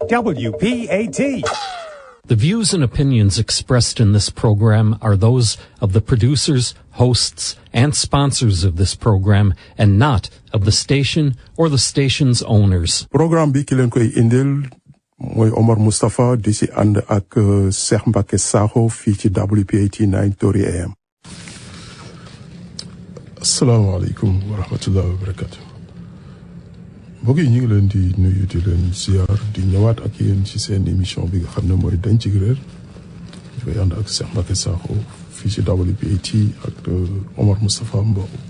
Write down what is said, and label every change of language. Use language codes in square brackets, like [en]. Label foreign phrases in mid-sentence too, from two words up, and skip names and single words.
[en] WPAT. The views and opinions expressed in this program are those of the producers, hosts, and sponsors of this program, and not of the station or the station's owners. [wo] Programme bi ki leen koy indil mooy Omar Mustafa di si ànd ak Cheikh Mbacke Sakho fii ci WPAT 9:30 AM. [ar] السلام عليكم ورحمة الله وبركاته. [wo] mbokk yi ñu ngi leen di nuyu di leen ziar di ñëwaat ak yéen ci seen émission bi nga xam ne mooy Denc Réer ñu koy ànd ak Cheikh Mbacke Sakho fii ci WPAT ak Omar Moustapha Mbow.